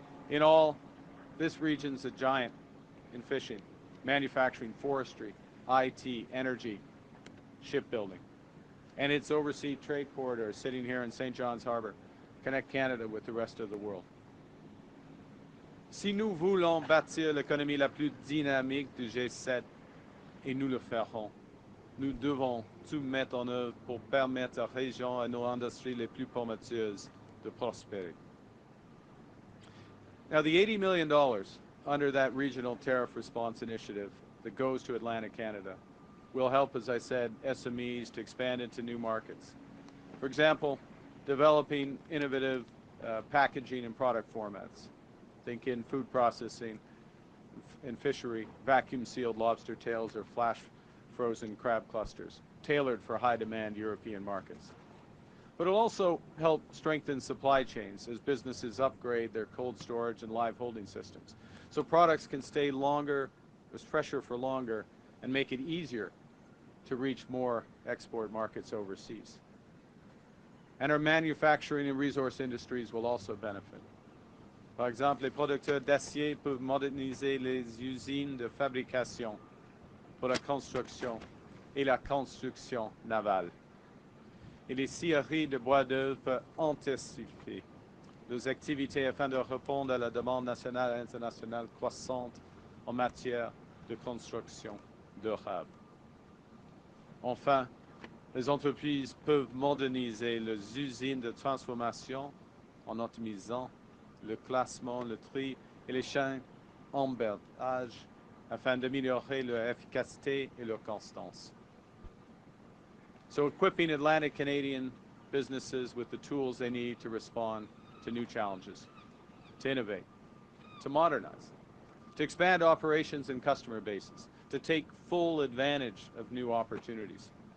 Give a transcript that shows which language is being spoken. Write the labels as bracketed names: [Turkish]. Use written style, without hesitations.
[English] In all, this region's a giant in fishing, manufacturing, forestry, IT, energy, shipbuilding. And its overseas trade corridors sitting here in St. John's Harbor connect Canada with the rest of the world. [French] Si nous voulons bâtir l'économie la plus dynamique du G7, et nous le ferons, nous devons tout mettre en œuvre pour permettre à la région et à nos industries les plus prometteuses de prospérer. [English] Now, the $80 million under that Regional Tariff Response Initiative that goes to Atlantic Canada will help, as I said, SMEs to expand into new markets. For example, developing innovative packaging and product formats. Think in food processing, in fishery, vacuum-sealed lobster tails or flash-frozen crab clusters, tailored for high-demand European markets. But it'll also help strengthen supply chains as businesses upgrade their cold storage and live holding systems. So products can stay longer, fresher for longer, and make it easier to reach more export markets overseas. And our manufacturing and resource industries will also benefit. [French] Par exemple, les producteurs d'acier peuvent moderniser les usines de fabrication pour la construction et la construction navale. Et les scieries de bois d'œuvre peuvent intensifier leurs activités afin de répondre à la demande nationale et internationale croissante en matière de construction durable. Enfin, les entreprises peuvent moderniser leurs usines de transformation en optimisant le classement, le tri et les chaînes d'emballage afin d'améliorer leur efficacité et leur constance. [English] So equipping Atlantic Canadian businesses with the tools they need to respond to new challenges, to innovate, to modernize, to expand operations and customer bases, to take full advantage of new opportunities.